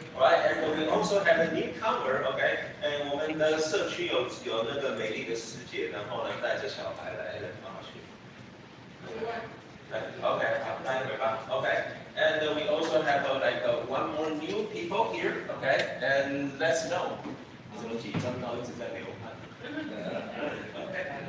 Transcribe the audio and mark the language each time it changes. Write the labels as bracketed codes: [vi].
[en] Right, and we also have a newcomer, okay? [zh] And 我们的社区有那个美丽的师姐，然后呢带着小孩来放学。 Okay, 好，待会吧。 [en] Okay, and we also have one more new people here, okay? And let's know. [zh] 你怎么紧张到一直在流汗？Okay.